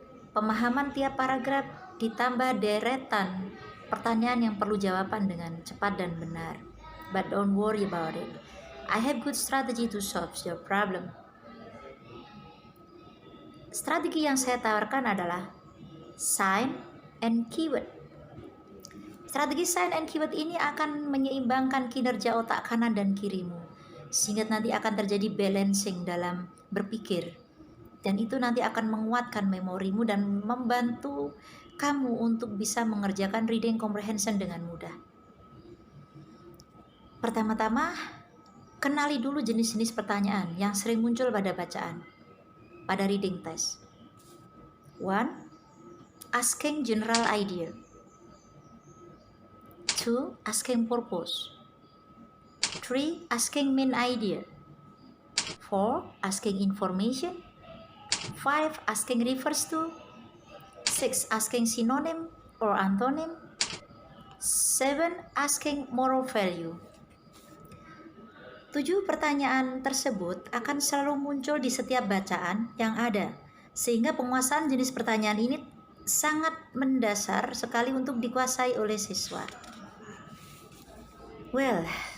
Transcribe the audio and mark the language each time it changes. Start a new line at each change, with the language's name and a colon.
Indonesian: Pemahaman tiap paragraf ditambah deretan pertanyaan yang perlu jawaban dengan cepat dan benar.
English: But don't worry about it. I have good strategy to solve your problem.
Indonesian: Strategi yang saya tawarkan adalah sign and keyword. Strategi sign and keyword ini akan menyeimbangkan kinerja otak kanan dan kirimu, sehingga nanti akan terjadi balancing dalam berpikir. Dan itu nanti akan menguatkan memorimu dan membantu kamu untuk bisa mengerjakan reading comprehension dengan mudah. Pertama-tama, kenali dulu jenis-jenis pertanyaan yang sering muncul pada bacaan, pada reading test. 1.
English: Asking general idea. 2. Asking purpose. 3. Asking main idea. 4. Asking information. 5. Asking refers to. 6. Asking synonym or antonym. 7. Asking moral value.
Indonesian: 7 pertanyaan tersebut akan selalu muncul di setiap bacaan yang ada, sehingga penguasaan jenis pertanyaan ini sangat mendasar sekali untuk dikuasai oleh siswa.
English: Well,